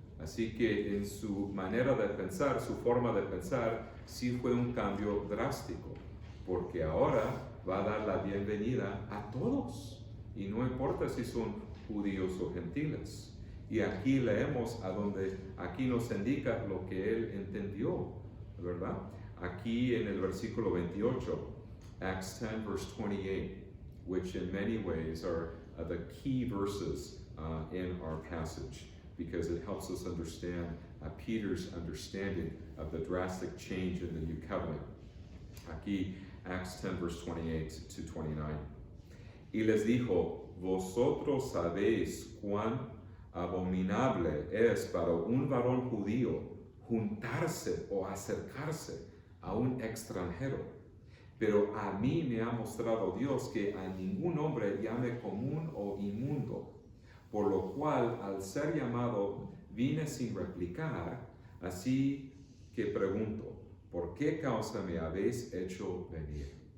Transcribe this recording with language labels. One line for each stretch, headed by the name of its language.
Spanish: Así que en su manera de pensar, su forma de pensar, sí fue un cambio drástico, porque ahora va a dar la bienvenida a todos, y no importa si son judíos o gentiles. Y aquí leemos aquí nos indica lo que él entendió. ¿verdad? Aquí en el versículo 28,
English: Acts 10 verse 28, which in many ways are the key verses in our passage, because it helps us understand Peter's understanding of the drastic change in the new covenant.
Spanish: Aquí,
English: Acts 10 verse 28 to 29.
Spanish: Y les dijo, vosotros sabéis cuán abominable es para un varón judío juntarse o acercarse a un extranjero. Pero a mí me ha mostrado Dios que a ningún hombre llame común o inmundo, por lo cual al ser llamado vine sin replicar, así que pregunto, ¿por qué causa me habéis hecho venir?